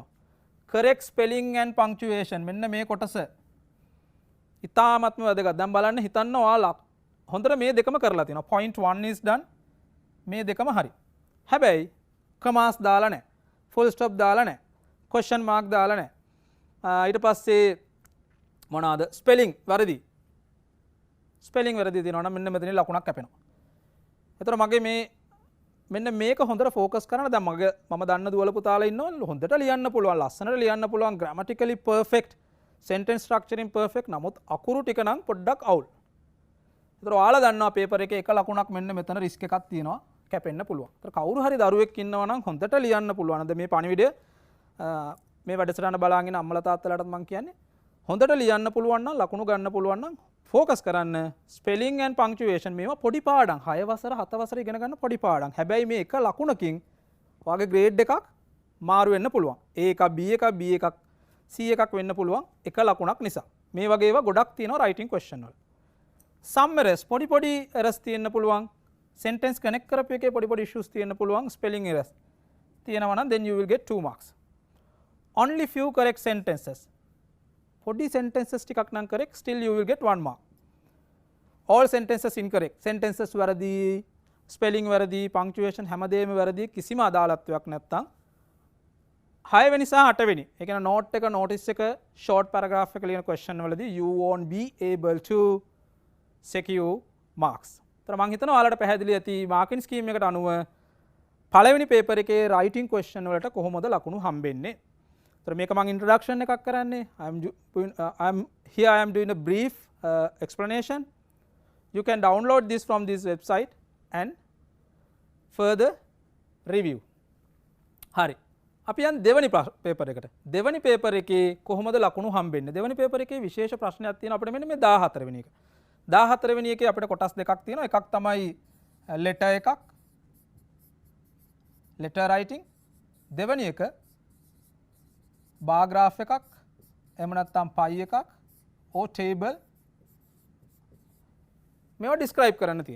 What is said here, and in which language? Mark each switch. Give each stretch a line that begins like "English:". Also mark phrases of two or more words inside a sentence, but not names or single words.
English: correct spelling and punctuation
Sinhala: මෙන්න මේ කොටස ඉතාමත්ම වැදගත්. දැන් බලන්න හිතන්න ඔයාලා හොඳට මේ දෙකම කරලා තියෙනවා.
English: point 1 is done.
Sinhala: මේ දෙකම හරි. හැබැයි commas දාලා නැහැ.
English: full stop
Sinhala: දාලා නැහැ.
English: question mark
Sinhala: දාලා නැහැ. ඊට පස්සේ මොනවාද spelling වැරදි. spelling වැරදි තියෙනවා නම් මෙන්න මෙතන ලකුණක් කැපෙනවා. ඒතර මගේ මේ මෙන්න මේක හොඳට ફોකස් කරන්න. දැන් මම දන්න දුවල පුතාලා ඉන්නවා හොඳට ලියන්න පුළුවන්, ලස්සනට ලියන්න පුළුවන්,
English: grammatically perfect, sentence structuring perfect.
Sinhala: නමුත් අකුරු ටික නම් පොඩ්ඩක් අවුල්. ඒතර ඔයාලා දන්නවා පේපර් එකේ එක ලකුණක් මෙන්න මෙතන රිස්ක් එකක් තියෙනවා කැපෙන්න පුළුවන්. ඒතර කවුරු හරි දරුවෙක් ඉන්නවා නම් හොඳට ලියන්න පුළුවන්. අද මේ පණිවිඩය මේ වැඩසටහන බලාගෙන අම්මලා තාත්තලාටත් මම කියන්නේ හොඳට ලියන්න පුළුවන් නම් ලකුණු ගන්න පුළුවන් නම් ෆෝකස් කරන්න.
English: spelling and punctuation
Sinhala: මේවා පොඩි පාඩම් 6 වසර 7 වසර ඉගෙන ගන්න පොඩි පාඩම්. හැබැයි මේ එක ලකුණකින් ඔයාගේ ග්‍රේඩ් එකක් මාරු වෙන්න පුළුවන්. A එකක් B එකක් B එකක් C එකක් වෙන්න පුළුවන් එක ලකුණක් නිසා. මේ වගේ ඒවා ගොඩක් තියෙනවා
English: writing question
Sinhala: වල.
English: some errors
Sinhala: පොඩි පොඩි errors තියෙන්න පුළුවන්.
English: sentence connect
Sinhala: කරපු එකේ පොඩි පොඩි issues තියෙන්න පුළුවන්.
English: spelling errors
Sinhala: තියෙනවා නම්
English: then you will get 2 marks. only few correct sentences. පොඩි sentences
Sinhala: ටිකක් නම්
English: correct still you will get 1 mark. all sentences incorrect.
Sinhala: sentences වැරදි, spelling වැරදි, punctuation හැමදේම වැරදි, කිසිම අදාළත්වයක් නැත්තම් 6 වෙනි සහ 8 වෙනි. ඒ කියන්නේ note එක notice එක
English: short paragraph
Sinhala: එක ලියන question වලදී
English: you won't be able to secure marks.
Sinhala: ඒතර මම හිතනවා ඔයාලට පැහැදිලි ඇති
English: marking scheme
Sinhala: එකට අනුව පළවෙනි paper එකේ
English: writing question
Sinhala: වලට කොහොමද ලකුණු හම්බෙන්නේ. මේක මම introduction එකක් කරන්නේ.
English: I am doing a brief explanation. You can download this from this website and further review.
Sinhala: හරි. අපි යන් දෙවනි paper එකට. දෙවනි paper එකේ කොහොමද ලකුණු හම්බෙන්නේ? දෙවනි paper එකේ විශේෂ ප්‍රශ්නයක් තියෙනවා අපිට මෙන්න මේ 14 වෙනි එක. 14 වෙනි එකේ අපිට කොටස් දෙකක් තියෙනවා. එකක් තමයි letter එකක්.
English: letter writing.
Sinhala: දෙවනි එක
English: bar graph
Sinhala: එකක් එහෙම නැත්නම් pie එකක්
English: or table
Sinhala: මේවා describe කරන්න තියෙනවා.